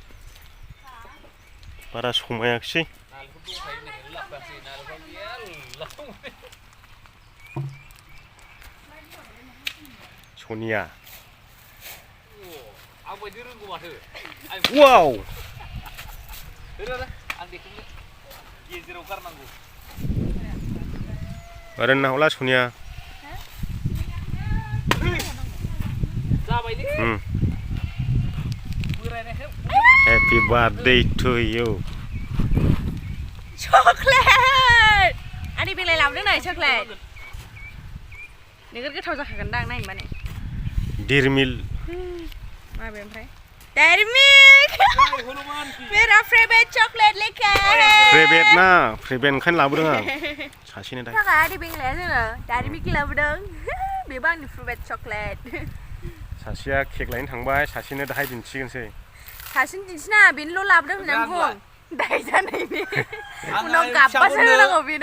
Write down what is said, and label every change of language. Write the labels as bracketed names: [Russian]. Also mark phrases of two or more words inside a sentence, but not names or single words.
[Bodo] बारा समायाखिसै सनिया वाव ओरैनो नाहला सनिया [English] Happy birthday to you. [Bodo] चकलेट आंनि बेलाय लाबोदों नै चकलेट नोगोर गोथाव जाखागोनदां नायनो माने डेयरी मिल्क माबे ओमफ्राय [Hindi] डेयरी मिल्क मेरा [English] favourite chocolate [Hindi] लेके [Bodo] फेवरेट ना फेवरेट ओंखायनो लाबोदों आं सासेनो दा थाखा आंनि बेलाया जोङो डेयरी मिल्क लाबोदों बेबो आंनि [English] favourite chocolate [Bodo] सासेया केक लायनो थांबाय सासेनो दाहाय दिन्थिगोनसै सासेनो दिन्थिना बेनोल' लाबोदों होननानै बुं दाय जानायनि उनाव गाबबासो होनांगौ बेनो